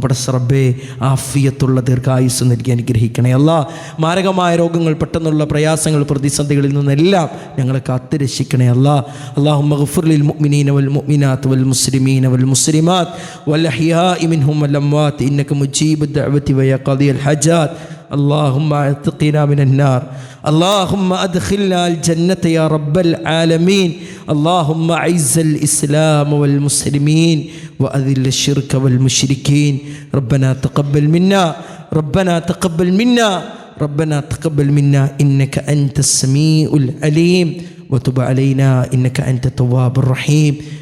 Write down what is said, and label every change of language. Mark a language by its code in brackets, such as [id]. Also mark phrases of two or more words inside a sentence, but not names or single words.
[ml] പടച്ച റബ്ബേ ആഫിയത്തുള്ള ദീർഘായുസ് നൽകി അനുഗ്രഹിക്കണേ അല്ലാ. മാരകമായ രോഗങ്ങൾ, പെട്ടെന്നുള്ള പ്രയാസങ്ങൾ, പ്രതിസന്ധികളിൽ നിന്നെല്ലാം ഞങ്ങളെ കാത്ത് രക്ഷിക്കണേ അല്ലാ. [ar] اللهم اغفر للمؤمنين والمؤمنات والمسلمين والمسلمات والأحياء منهم والأموات إنك مجيب الدعوات ويا قاضي الحاجات. اللهم اعتقنا من النار. اللهم أدخلنا الجنة يا رب العالمين. اللهم أعز الإسلام والمسلمين وأذل الشرك والمشركين. ربنا تقبل منا، ربنا تقبل منا، ربنا تقبل منا إنك أنت السميع العليم وتب علينا إنك أنت التواب الرحيم.